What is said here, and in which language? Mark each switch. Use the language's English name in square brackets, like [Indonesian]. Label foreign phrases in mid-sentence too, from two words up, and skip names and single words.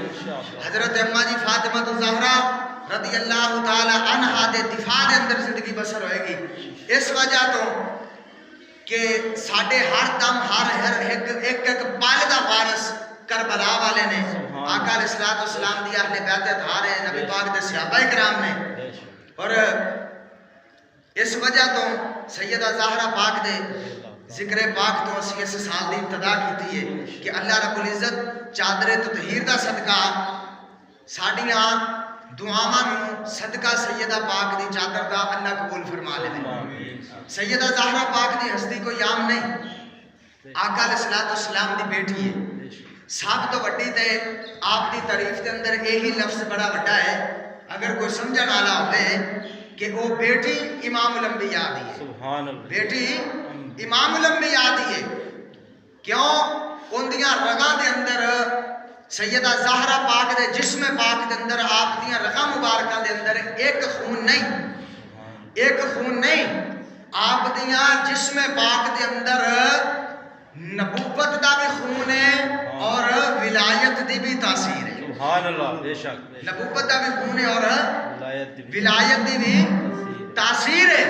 [Punjabi] حضرت اماں جی فاطمہ الزہرا [Arabic] رضی اللہ تعالی عنہا [Punjabi] دے دفاع دے اندر زندگی بسر ہوئے گی، اس وجہ تو کہ ساڈے ہر دم ہر ایک پل دا وارث کربلا والے نے آقا [Arabic] علیہ الصلوۃ والسلام [Punjabi] دی اہل بیت اطہار ہے، نبی پاک دے صحابہ کرام نے۔ اور اس وجہ تو سیدہ زہرا پاک دے ذکر پاک تو اسی اس سال دی ابتدا کیتی ہے کہ اللہ رب العزت چادر تطہیر دا صدقہ ساڈیاں دعاواں نوں صدقہ سیدہ پاک دی چادر دا اللہ قبول فرما لے۔ سیدہ زہرا پاک دی ہستی کوئی عام نہیں، آقا [Arabic] علیہ الصلوۃ والسلام [Punjabi] دی بیٹی ہے. سب تو وڈی تے آپ دی تعریف دے اندر یہی لفظ بڑا وڈا ہے اگر کوئی سمجھن والا ہوئے کہ وہ بیٹی امام الانبیاء دی ہے. [Arabic] سبحان اللہ. [Punjabi] بیٹی امام الانبیاء دی ہے. کیوں؟ ان دیاں رگاں دے اندر سیدہ زہرا پاک دے جسم پاک دے اندر آپ دیاں رگاں مبارکاں دے اندر ایک خون نہیں، ایک خون نہیں، آپ دیاں جسم پاک دے اندر نبوت دا بھی خون ہے اور ولایت دی بھی تاثیر ہے. [Arabic] سبحان اللہ. [Punjabi] بے شک. نبوت دا بھی خون ہے اور ولایت دی بھی تاثیر ہے.